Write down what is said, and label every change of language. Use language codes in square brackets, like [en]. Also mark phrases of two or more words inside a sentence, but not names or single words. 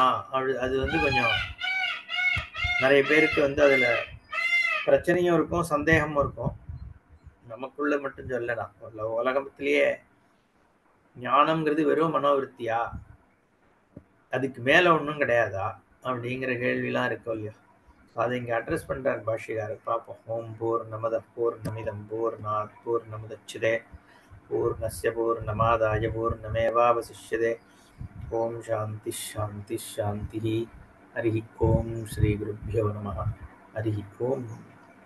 [ta] அது வந்து கொஞ்சம் நிறைய பேருக்கு வந்து அதுல பிரச்சனையும் இருக்கும், சந்தேகமும் இருக்கும். நமக்குள்ள மட்டும் சொல்லலாம். உலகத்திலேயே ஞானம்ங்கிறது வெறும் மனோவிருத்தியா, அதுக்கு மேல ஒன்றும் கிடையாதா அப்படிங்கிற கேள்விலாம் இருக்கும் இல்லையா? அதை இங்க அட்ரஸ் பண்றார் பாஷ்யக்காரர். [sa] பார்ப்போம். ओम् पूर्णमद पूर्णमिदम् पूर्णात् पूर्णमुदच्यते पूर्णस्य पूर्णमादाय पूर्णमेवावशिष्यते. ओम् शान्ति शान्ति शान्ति. हरि ओम् श्री गुरुभ्यो नमः. हरि ओम्.